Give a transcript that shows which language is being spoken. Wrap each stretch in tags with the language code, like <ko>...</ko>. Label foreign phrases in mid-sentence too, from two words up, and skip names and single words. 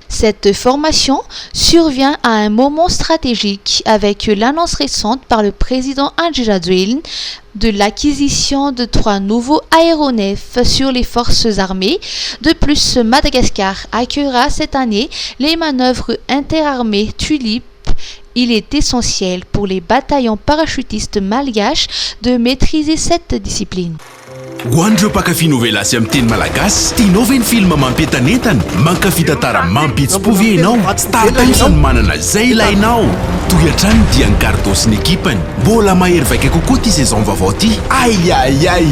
<fr>Cette formation survient à un moment stratégique avec l'annonce récente par le président Andry Rajoelina de l'acquisition de 3 nouveaux aéronefs sur les forces armées. De plus, Madagascar accueillera cette année les manœuvres interarmées Tulip. Il est essentiel pour les bataillons parachutistes malgaches de maîtriser cette discipline.</fr> <mg>Ho an'ireo mpankafy novela sy amin'ny teny malagasy, tianao ve ny film mampientanentana? Mankafy tantara mampihetsy-po ve ianao? Star Times no manana izay ilainao. Toy hatrany dia ny Gardo sy ny ekipany. Mbola mahery vaika kokoa ty saison vaovao ty. Ai!</mg>